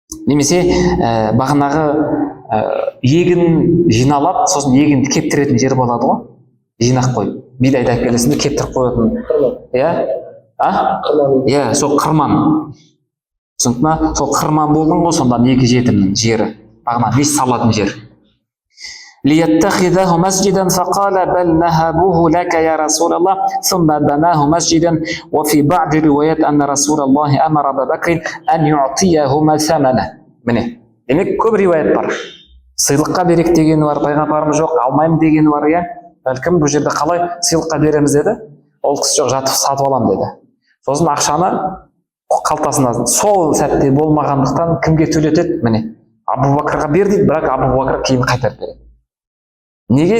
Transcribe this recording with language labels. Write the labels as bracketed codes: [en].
[kk] Немесе бағанағы егін жиналады, сосын егінді кептіретін жер болады ғой, жинақ қойып, бидайды әкелесінде кептіріп қоятын. Сол қырман. Сондықтан сол қырман болған ғой, сонда екі жетімнің жері, бағана мешіт салатын жер. [ar] ليتخذه مسجدا فقال بل نهبوه لك يا رسول الله ثم بناه مسجدا وفي بعض الروايات أن رسول الله أمر أبا بكر أن يعطيهما ثمنه. [kk] Міне, демек көп риуаят бар. Сыйлыққа берек дегені бар, пайғамбарымыз жоқ, алмаймын дегені бар, бәлкім бұл жерде қалай сыйлыққа береміз деді, ол кісі жоқ, жатып сатып алам деді. Сосын ақшаны қалтасына сол сәтте болмағандықтан кімге төлетеді? Міне, Абу Бакрға бер дейді, бірақ Абу Бакр кейін қайтарып береді. Неге?